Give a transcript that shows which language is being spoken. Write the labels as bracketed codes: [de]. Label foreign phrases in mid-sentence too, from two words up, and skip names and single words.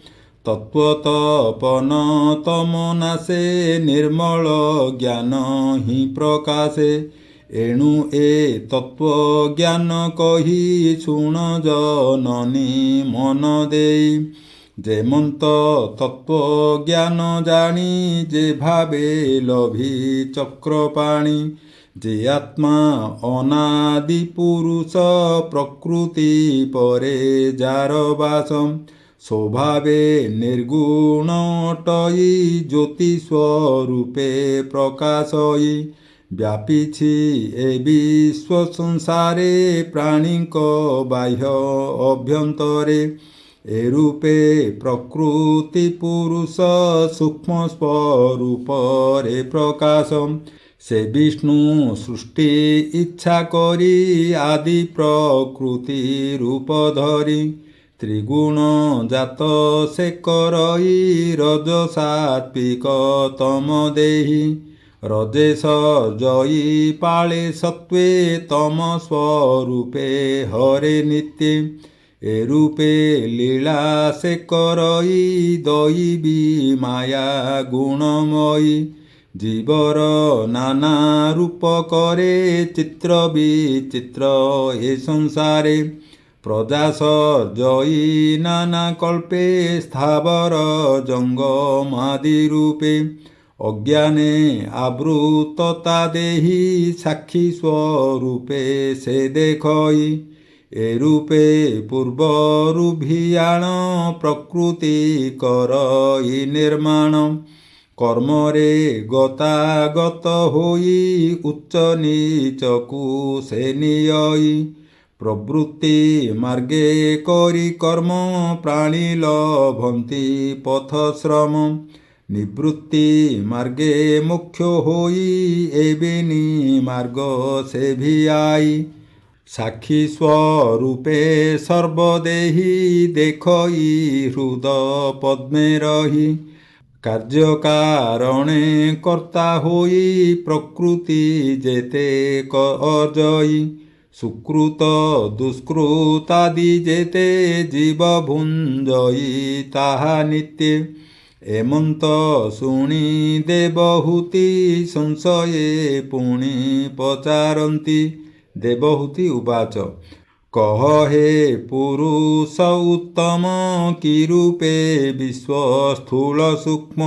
[or] ତତ୍ୱତପନ ତମ ନାଶେ ନିର୍ମଳ ଜ୍ଞାନ ହି ପ୍ରକାଶେ। ଏଣୁ ଏ ତତ୍ୱଜ୍ଞାନ କହି ଶୁଣ ଜନନୀ ମନ ଦେଇ। ଜେମନ୍ତ ତତ୍ୱ ଜ୍ଞାନ ଜାଣି ଜେ ଭାବେ ଲଭି ଚକ୍ରପାଣି। ଜେ ଆତ୍ମା ଅନାଦି ପୁରୁଷ ପ୍ରକୃତି ପରେ ଜାର ବାସ। ସ୍ୱଭାବେ ନିର୍ଗୁଣ ଅଟଇ ଜ୍ୟୋତି ସ୍ୱରୂପେ ପ୍ରକାଶଇ। ବ୍ୟାପିଛି ଏ ବିଶ୍ୱ ସଂସାରେ ପ୍ରାଣୀଙ୍କ ବାହ୍ୟ ଅଭ୍ୟନ୍ତରେ। ଏ ରୂପେ ପ୍ରକୃତି ପୁରୁଷ ସୂକ୍ଷ୍ମ ସ୍ୱରୂପ ରେ ପ୍ରକାଶ। ସେ ବିଷ୍ଣୁ ସୃଷ୍ଟି ଇଚ୍ଛା କରି ଆଦି ପ୍ରକୃତି ରୂପ ଧରି। ତ୍ରିଗୁଣ ଜାତ ସେ କରଇ ରଜ ସାତ୍ତ୍ୱିକ ତମ ଦେହି। ରଜେଶ ଜୟୀ ପାଳେ ସତ୍ତ୍ୱେ ତମ ସ୍ୱରୂପେ ହରେ ନିତ୍ୟେ। ଏ ରୂପେ ଲୀଳା ସେ କରଇ ଦୈବୀ ମାୟା ଗୁଣମୟୀ। ଜୀବର ନାନା ରୂପ କରେ ଚିତ୍ର ବିଚିତ୍ର ଏ ସଂସାରେ। ପ୍ରଜା ସର୍ଜୟୀ ନାନା କଳ୍ପେ ସ୍ଥାବର ଜଙ୍ଗମାଦି ରୂପେ। ଅଜ୍ଞାନେ ଆବୃତତା ଦେହି ସାକ୍ଷୀ ସ୍ୱରୂପେ ସେ ଦେଖଇ। ଏ ରୂପେ ପୂର୍ବରୁଭିୟାଣ ପ୍ରକୃତି କରଇ ନିର୍ମାଣ। କର୍ମରେ ଗତାଗତ ହୋଇ ଉଚ୍ଚ ନୀଚକୁ ସେ ନିୟଇ। ପ୍ରବୃତ୍ତି ମାର୍ଗେ କରି କର୍ମ ପ୍ରାଣୀ ଲଭନ୍ତି ପଥଶ୍ରମ। ନିବୃତ୍ତି ମାର୍ଗେ ମୁଖ୍ୟ ହୋଇ ଏବେନି ମାର୍ଗ ସେ ଭି ଆଇ। ସାକ୍ଷୀ ସ୍ୱରୂପେ ସର୍ବଦେହୀ ଦେଖଇ ହୃଦ ପଦ୍ମେ ରହି। କାର୍ଯ୍ୟ କାରଣେ କର୍ତ୍ତା ହୋଇ ପ୍ରକୃତି ଜେତେ ଅଜୟୀ। ସୁକୃତ ଦୁଷ୍କୃତାଦି ଜେତେ ଜୀବ ଭୁଞ୍ଜଇ ତାହା ନିତ୍ୟେ। ଏମନ୍ତ ଶୁଣି ଦେବହୂତି ସଂଶୟେ ପୁଣି ପଚାରନ୍ତି। ଦେବହୂତି ଉବାଚ କହ ହେ ପୁରୁଷ ଉତ୍ତମ କି ରୂପେ ବିଶ୍ୱ ସ୍ଥୂଳ ସୂକ୍ଷ୍ମ।